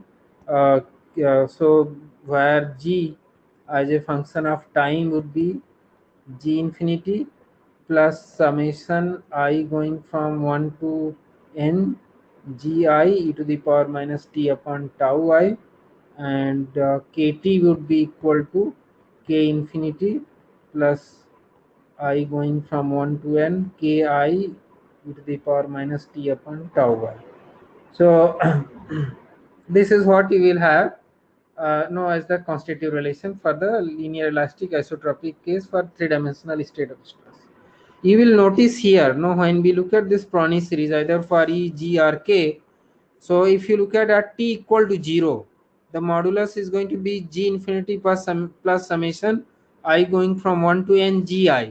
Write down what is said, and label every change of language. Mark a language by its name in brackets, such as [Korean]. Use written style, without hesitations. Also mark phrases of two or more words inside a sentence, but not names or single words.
[English] So where g as a function of time would be g infinity plus summation I going from 1 to n gi e to the power minus t upon tau I, and kt would be equal to k infinity plus I going from 1 to n ki e to the power minus t upon tau I. So this is what you will have as the constitutive relation for the linear elastic isotropic case for three-dimensional state of stress. You will notice here when we look at this Prony series either for E, G or K, so if you look at t equal to 0, the modulus is going to be g infinity plus summation I going from 1 to n gi.